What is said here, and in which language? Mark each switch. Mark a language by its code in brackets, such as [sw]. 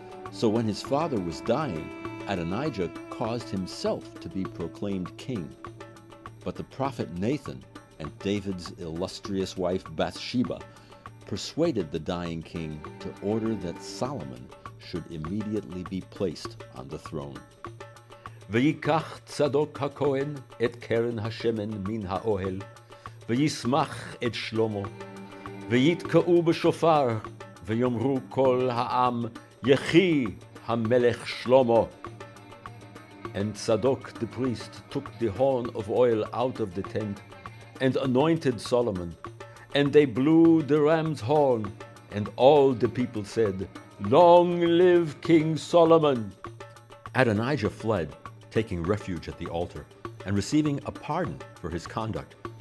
[en] So when his father was dying, Adonijah caused himself to be proclaimed king. But the prophet Nathan and David's illustrious wife Bathsheba persuaded the dying king to order that Solomon should immediately be placed on the throne. [he] ויקח צדוק הכהן את קרן השמן מן האוהל, וישמח את שלמה, ויתקעו בשופר, ויאמרו כל העם, יחי המלך שלמה. [en] And Zadok the priest took the horn of oil out of the tent, and anointed Solomon. And they blew the ram's horn, and all the people said, Long live King Solomon! Adonijah fled, taking refuge at the altar, and receiving a pardon for his conduct.